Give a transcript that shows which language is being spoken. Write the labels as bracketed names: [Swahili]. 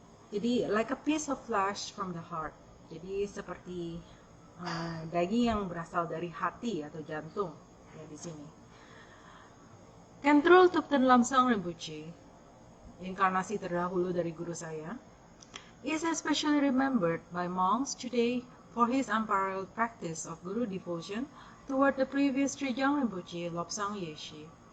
[English] Jadi, like a piece of flesh from the heart. [Indonesian] Jadi seperti daging yang berasal dari hati atau jantung ya di sini. [English] Khentrul Thupten Lamsang Rinpoche, [Indonesian] inkarnasi terdahulu dari guru saya, [English] is especially remembered by monks today for his unparalleled practice of Guru devotion toward the previous Trijang Rinpoche, Lobsang Yeshe.